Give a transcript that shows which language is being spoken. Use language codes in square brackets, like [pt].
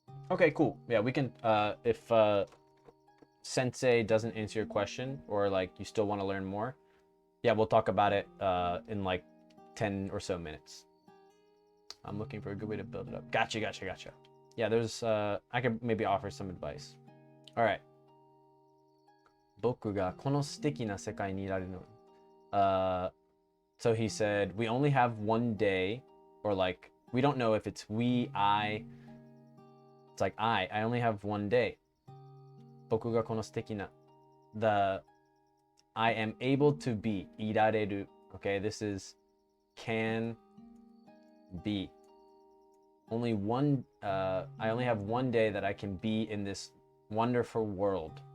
[en] Okay, cool. Yeah, we can if Sensei doesn't answer your question or like you still want to learn more, yeah, we'll talk about it in like 10 or so minutes. I'm looking for a good way to build it up. Gotcha. Yeah, there's I could maybe offer some advice. All right. [ja] 僕がこの素敵な世界にいられるの。 [en] So he said, we only have one day, or like, we don't know if it's we, I. It's like I only have one day. [ja] 僕がこの素敵な [en] the I am able to be [ja] いられる [en] okay, this is can be only one I only have one day that I can be in this wonderful world.